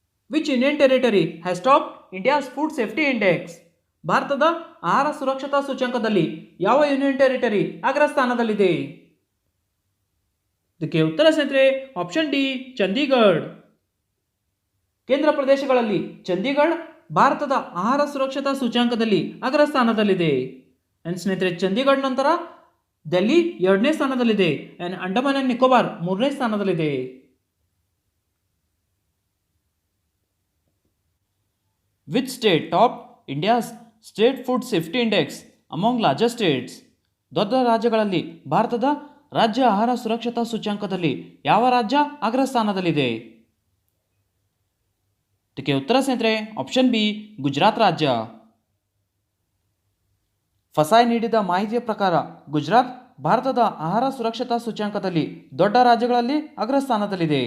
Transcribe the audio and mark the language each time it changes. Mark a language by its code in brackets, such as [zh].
[en] Which Indian territory has topped India's food safety index? [kn] ಭಾರತದ ಆಹಾರ ಸುರಕ್ಷತಾ ಸೂಚ್ಯಂಕದಲ್ಲಿ ಯಾವ ಯೂನಿಯನ್ ಟೆರಿಟರಿ ಅಗ್ರ ಸ್ಥಾನದಲ್ಲಿದೆ? ಇದಕ್ಕೆ ಉತ್ತರ ಸ್ನೇಹಿತರೆ ಆಪ್ಷನ್ ಡಿ, ಚಂಡೀಗಢ. ಕೇಂದ್ರ ಪ್ರದೇಶಗಳಲ್ಲಿ ಚಂಡೀಗಢ ಭಾರತದ ಆಹಾರ ಸುರಕ್ಷತಾ ಸೂಚ್ಯಂಕದಲ್ಲಿ ಅಗ್ರ ಸ್ಥಾನದಲ್ಲಿದೆ. ಆ್ಯಂಡ್ ಸ್ನೇಹಿತರೆ ಚಂಡೀಗಢ ನಂತರ ಡೆಲ್ಲಿ 2ನೇ ಸ್ಥಾನದಲ್ಲಿದೆ. ಆ್ಯಂಡ್ ಅಂಡಮಾನ್ ಆ್ಯಂಡ್ ನಿಕೋಬಾರ್ 3ನೇ ಸ್ಥಾನದಲ್ಲಿದೆ. Which state topped India's state food safety index among larger states? ದೊಡ್ಡ ರಾಜ್ಯಗಳಲ್ಲಿ ಭಾರತದ ರಾಜ್ಯ ಆಹಾರ ಸುರಕ್ಷತಾ ಸೂಚ್ಯಂಕದಲ್ಲಿ ಯಾವ ರಾಜ್ಯ ಅಗ್ರ ಸ್ಥಾನದಲ್ಲಿದೆ? ಇದಕ್ಕೆ ಉತ್ತರ ಸ್ನೇಹಿತರೆ ಆಪ್ಷನ್ ಬಿ, ಗುಜರಾತ್ ರಾಜ್ಯ. ಫಸಾಯ್ ನೀಡಿದ ಮಾಹಿತಿಯ ಪ್ರಕಾರ ಗುಜರಾತ್ ಭಾರತದ ಆಹಾರ ಸುರಕ್ಷತಾ ಸೂಚ್ಯಂಕದಲ್ಲಿ ದೊಡ್ಡ ರಾಜ್ಯಗಳಲ್ಲಿ ಅಗ್ರ ಸ್ಥಾನದಲ್ಲಿದೆ.